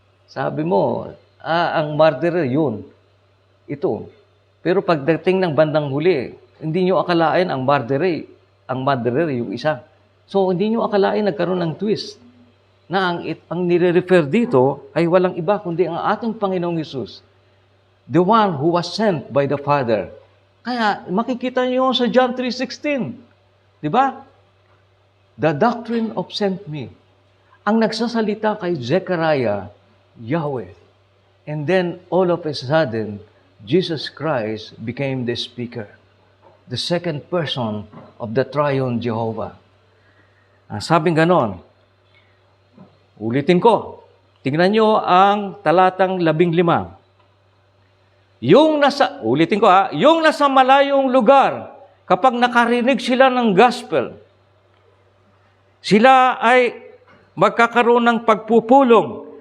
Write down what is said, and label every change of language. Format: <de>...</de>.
<tl>Sabi mo, ang murderer yun. Ito. Pero pagdating ng bandang huli, hindi nyo akalain ang murderer yung isa. So, hindi nyo akalain nagkaroon ng twist. Na ang nire-refer dito ay walang iba kundi ang ating Panginoong Hesus.</tl> <en>The one who was sent by the Father.</en> <tl>Kaya makikita niyo sa John 3:16. Di ba?</tl> <en>The doctrine of sent me.</en> <tl>Ang nagsasalita kay</tl> <en>Zechariah, Yahweh. And then all of a sudden, Jesus Christ became the speaker. The second person of the triune Jehovah.</en> <tl>Ang sabing ganon, ulitin ko, tingnan nyo ang talatang 15. Yung nasa malayong lugar, kapag nakarinig sila ng gospel, sila ay magkakaroon ng pagpupulong.</tl>